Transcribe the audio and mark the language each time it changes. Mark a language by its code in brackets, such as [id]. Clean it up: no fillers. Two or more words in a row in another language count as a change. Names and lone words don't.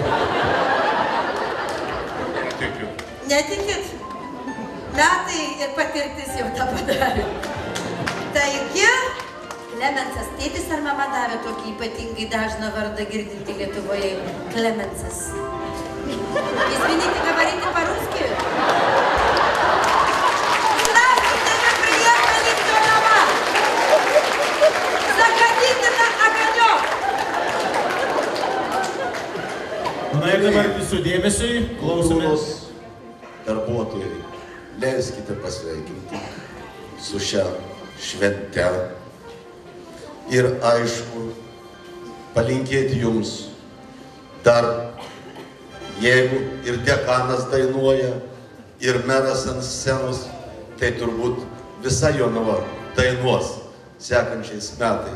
[lt] Netikiu. Netikit? Metai ir patirtis jau tą padarė. Taigi, Klemensas tėtis ar mama davė tokį ypatingai dažną vardą girdinti Lietuvoje? Klemensas. [ru] Извините, говорите по-русски? Здравствуйте, мы приехали в дома. Заходите на огонек. [lt] Na ir dabar visų dėmesiui, klausomės. Darbuotojai, leiskite pasveikinti su šią šventę ir aišku, palinkėti jums dar, jeigu ir dekanas dainuoja, ir meras ant scenos, tai turbūt visa Jonava dainuos sekančiais metais.